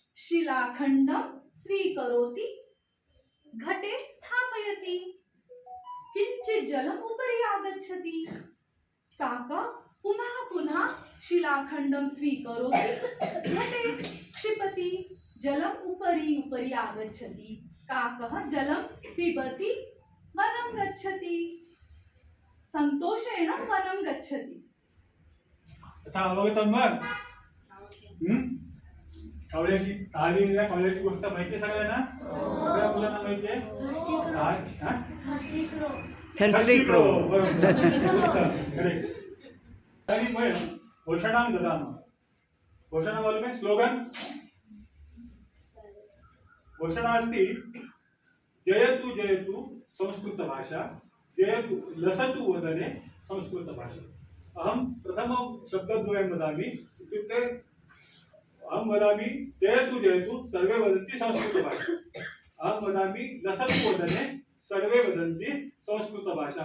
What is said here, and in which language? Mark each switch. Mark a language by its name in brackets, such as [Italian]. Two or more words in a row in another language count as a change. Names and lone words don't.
[Sanskrit] शिलाखंडं स्वीकरोति घटे स्थापयति किंचित् जलम् उपरि आगच्छति काकः पुनः पुनः शिलाखंडं स्वीकरोति घटे क्षिपति जलम् उपरि उपरि आगच्छति काकः जलं पिबति वनं गच्छति संतोषेण वनं गच्छति आता अवगतं वा? [Marathi] कावळ्याची कावळ्याच्या गोष्ट माहिती आहे सगळ्यांना? सगळ्या मुलांना माहिती आहे? [English] thirsty crow [Sanskrit] बरोबर. करेक्ट. आणि वयं घोषणां ददामः. [Hindi] घोषणा मालूम है? [Sanskrit] स्लोगन घोषणा अस्ति जयतु जयतु संस्कृत भाषा जयतु लसतु वदने संस्कृत भाषा. अहं प्रथमं शब्दद्वयं वदामि इत्युक्ते अहं वदामि जयतु जयतु सर्वे वदन्ति संस्कृत भाषा. अहं वदामि लसतु वदने सर्वे वदन्ति संस्कृत भाषा.